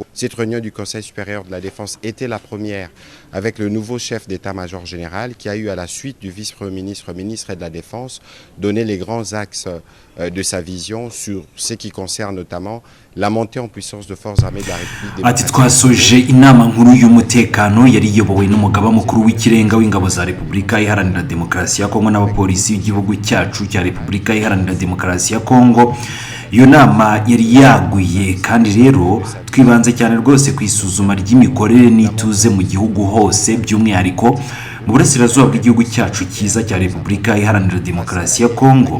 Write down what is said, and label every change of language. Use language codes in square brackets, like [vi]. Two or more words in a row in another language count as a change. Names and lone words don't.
[fr] Cette réunion du Conseil supérieur de la défense était la première avec le nouveau chef d'état-major général qui a eu à la suite du vice-premier ministre, ministre de la Défense, donné les grands axes de sa vision sur ce qui concerne notamment la montée en puissance de forces armées de la République [rw] ati [fr] démocratique. [rw] twasoje inama nkuru y'umutekano yari iyobowe n'umugaba mukuru w'ikirenga w'ingabo za Repubulika Iharanira Demokarasi ya Kongo n'abapolisi b'igihugu cyacu cya Repubulika Iharanira Demokarasi ya Kongo. Iyo nama yari yaguye kandi rero twibanze cyane rwose ku isuzuma ry'imikorere n'ituze mu gihugu hose, by'umwihariko mu burasirazuba bw'igihugu cyacu cyiza cya Repubulika Iharanira Demokarasi ya Kongo.